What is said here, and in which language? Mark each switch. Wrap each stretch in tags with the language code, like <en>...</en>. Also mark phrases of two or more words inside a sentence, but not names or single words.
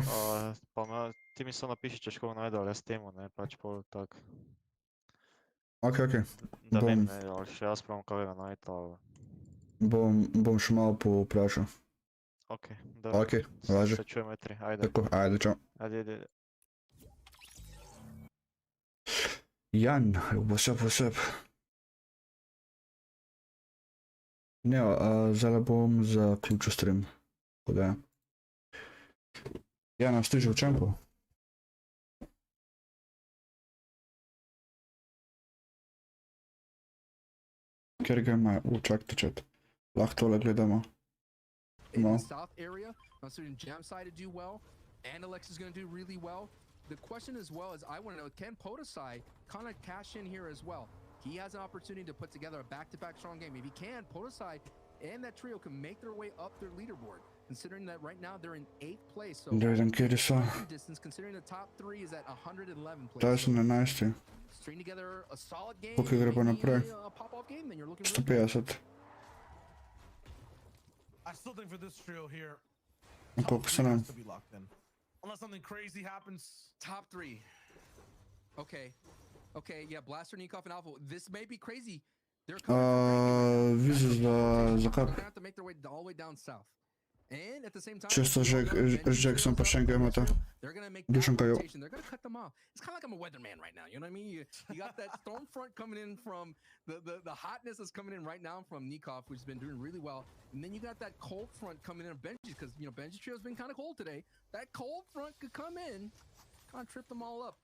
<sl>Pa ti mi samo napiši, če škoda najde, ali jaz temu, ne, pač pol tak. Ok, ok. Da Bom. vem, ne, ali še jaz pravam kakega najta, ali... Bom še malo poprašal. Ok, dobro. Ok, važi. Se čujemo jutri, ajde. Tako, ajde, čau. Ajde.</sl> <en>Jan, what's up?</en> <sl>Ne, zdaj bom zaključil stream. Tako da. Jan, ste že v čempu? Kjer ga imajo? Čakajte čet. Lahko tole gledamo.</sl> <en>In</en> <sl>No.</sl> <en>the south area, I'm seeing Jam side to do well, and Alex is going to do really well. The question as well is, I want to know, can PODA kind of cash in here as well? He has an opportunity to put together a back-to-back strong game. If he can, PODA and that trio can make their way up their leaderboard, considering that right now they're in 8th place. So</en> <sl>Kjer so?</sl> <en>distance, considering the top 3 is at 111 place.</en> <sl>Ta sem na 11.</sl> <en>String together a solid game,</en> <sl>Koliko gre pa naprej?</sl> <en>a pop-off game, then you're looking really good.</en> <sl>150.</sl> <en>I still think for this trio here,</en> <sl>Koliko se</sl> <en>top three</en> <sl>nam?</sl> <en>has to be locked in. Unless something crazy happens. Top 3. Okay. Okay, yeah, BlasterNikov and Alpha. This may be crazy. They're coming</en> <sl>Vize za kap.</sl> <en>They're gonna have to make their way all the way down south. And at the same time,</en> <sl>Čisto z Jackson pa še enega imata.</sl> <en>they're gonna make</en> <sl>Dušan</sl> <en>that</en> <sl>Kajo.</sl> <en>rotation. They're gonna cut them off. It's kind of like I'm a weatherman right now. You know what I mean? You got that storm front coming in from the hotness that's coming in right now from Nikov, who's been doing really well. And then you got that cold front coming in of Benji's, because you know Benji's trio's been kind of cold today. That cold front could come in, kind of trip them all up.</en>